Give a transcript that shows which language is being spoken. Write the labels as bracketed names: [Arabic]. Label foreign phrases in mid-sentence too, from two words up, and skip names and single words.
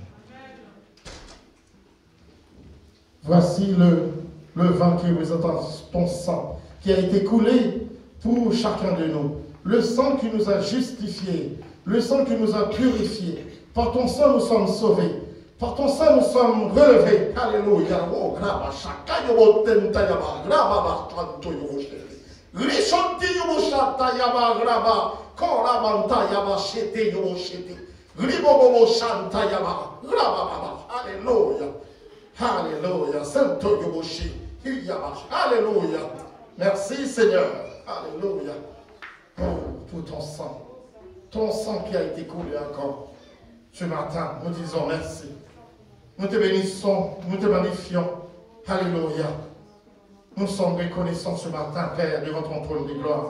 [French] Voici le vin qui représente ton sang, qui a été coulé pour chacun de nous. Le sang qui nous a justifiés, le sang qui nous a purifiés. Par ton sang, nous sommes sauvés. Par ton sang, nous sommes relevés. Alléluia. Oh, graba, chaka, yobo, tenta, yaba, graba, bastanto, yobo, chete. Rishanti, yobo, chata, yaba, graba, korabanta, yaba, chete, yobo, chete. Ribobo, chanta, yaba, graba, baba. Alléluia. Alléluia. Santo, yobo, chete, yaba. Alléluia. Merci, Seigneur. Alléluia. Oh, pour ton sang. Ton sang qui a été coulé encore. Ce matin, nous disons merci. Nous te bénissons, nous te magnifions. Alléluia. Nous sommes reconnaissants ce matin, Père, devant ton trône de gloire.